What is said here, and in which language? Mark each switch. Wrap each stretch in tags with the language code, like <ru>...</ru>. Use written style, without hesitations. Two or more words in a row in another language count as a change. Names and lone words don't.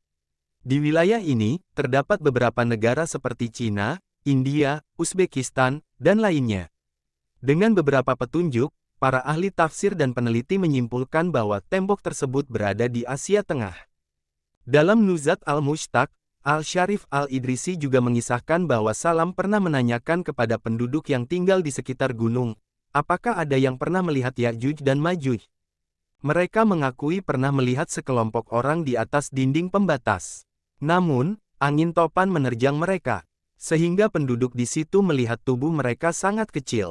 <id>Di wilayah ini, terdapat beberapa negara seperti Cina, India, Uzbekistan, dan lainnya. Dengan beberapa petunjuk, para ahli tafsir dan peneliti menyimpulkan bahwa tembok tersebut berada di Asia Tengah. Dalam Nuzhat al-Mushtaq, Al-Sharif al-Idrisi juga mengisahkan bahwa Salam pernah menanyakan kepada penduduk yang tinggal di sekitar gunung, apakah ada yang pernah melihat Ya'juj dan Ma'juj? Mereka mengakui pernah melihat sekelompok orang di atas dinding pembatas. Namun, angin topan menerjang mereka, sehingga penduduk di situ melihat tubuh mereka sangat kecil.</id>